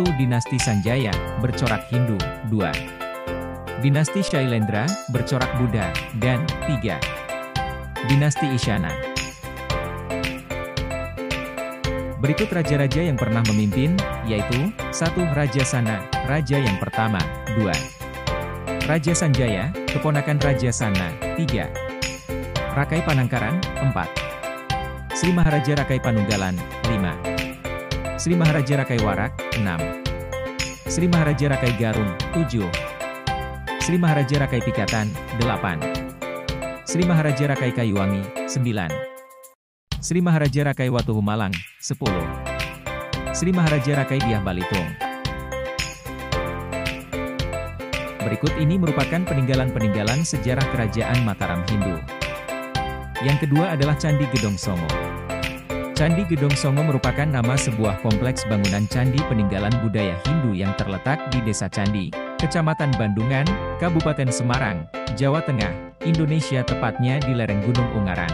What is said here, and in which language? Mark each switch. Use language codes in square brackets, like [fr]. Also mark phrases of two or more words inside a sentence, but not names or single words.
[id] Dinasti Sanjaya, bercorak Hindu, 2. Dinasti Shailendra, bercorak Buddha, dan 3. Dinasti Isyana. Berikut raja-raja yang pernah memimpin, yaitu 1. Raja Sana, raja yang pertama, 2. Raja Sanjaya, keponakan Raja Sana, 3. Rakai Panangkaran, 4. Sri Maharaja Rakai Panunggalan, 5. Sri Maharaja Rakai Warak, 6. Sri Maharaja Rakai Garung, 7. Sri Maharaja Rakai Pikatan, 8. Sri Maharaja Rakai Kayuwangi, 9. Sri Maharaja Rakai Watuhu Malang, 10. Sri Maharaja Rakai Diah Balitung. Berikut ini merupakan peninggalan-peninggalan sejarah kerajaan Mataram Hindu. Yang kedua adalah Candi Gedong Songo. Candi Gedong Songo merupakan nama sebuah kompleks bangunan candi peninggalan budaya Hindu yang terletak di Desa Candi, Kecamatan Bandungan, Kabupaten Semarang, Jawa Tengah, Indonesia, tepatnya di lereng Gunung Ungaran.